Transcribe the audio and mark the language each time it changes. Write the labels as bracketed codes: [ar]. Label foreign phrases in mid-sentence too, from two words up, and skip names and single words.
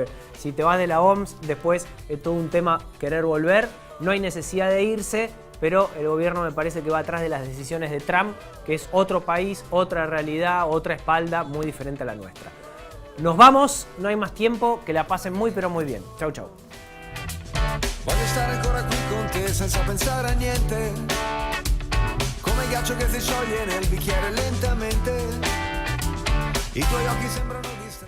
[es] Si te vas de la OMS, después es todo un tema querer volver, no hay necesidad de irse, pero el gobierno me parece que va atrás de las decisiones de Trump, que es otro país, otra realidad, otra espalda muy diferente a la nuestra. Nos vamos, no hay más tiempo, que la pasen muy pero muy bien. Chau ciao. [it] Voglio stare ancora qui con te senza pensare a niente, come il ghiaccio che si scioglie nel bicchiere lentamente, i tuoi occhi sembrano